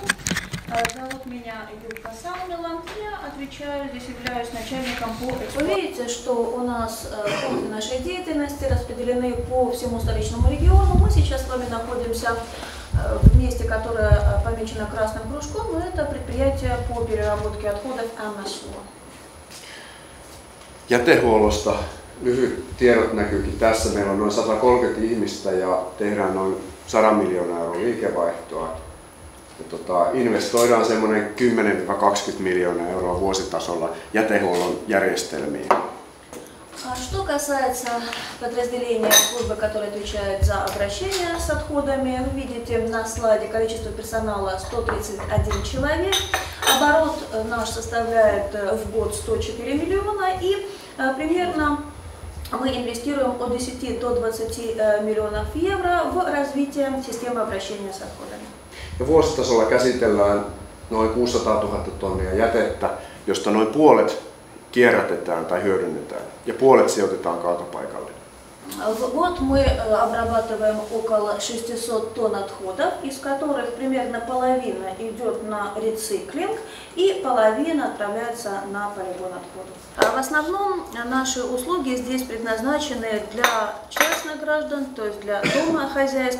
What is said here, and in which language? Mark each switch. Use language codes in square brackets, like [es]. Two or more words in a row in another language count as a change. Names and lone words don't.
[ru] Зовут меня Юлька Саммела. Я отвечаю, здесь являюсь начальником по эксплуатации. Вы видите, что у нас функции нашей деятельности распределены по всему столичному региону. Мы сейчас с вами находимся в месте, которое помечено красным кружком, но это предприятие по переработке отходов МСО. [fi] Jätehuollosta lyhyt tiedot näkyykin tässä. Meillä on noin 130 ihmistä ja tehdään noin 100 miljoonaa € liikevaihtoa. Investoidaan semmoinen 10–20 miljoonaa € vuositasolla jätehuollon järjestelmiin. [ru] Что касается подразделения службы, которое отвечает за обращение с отходами, вы видите на слайде количество персонала 131 человек. Оборот наш составляет в год 104 миллиона и примерно мы инвестируем от 10 до 20 миллионов евро в развитие системы обращения с отходами. [fi] Vuositasolla käsitellään noin 600 000 tonnia jätettä, josta noin puolet kierrätetään tai hyödynnetään ja puolet sijoitetaan kaatopaikalle. [ru] В год мы обрабатываем около 600 тонн отходов, из которых примерно половина идет на рециклинг и половина отправляется на полигон отходов. В основном наши услуги здесь предназначены для частных граждан, то есть для домохозяйств.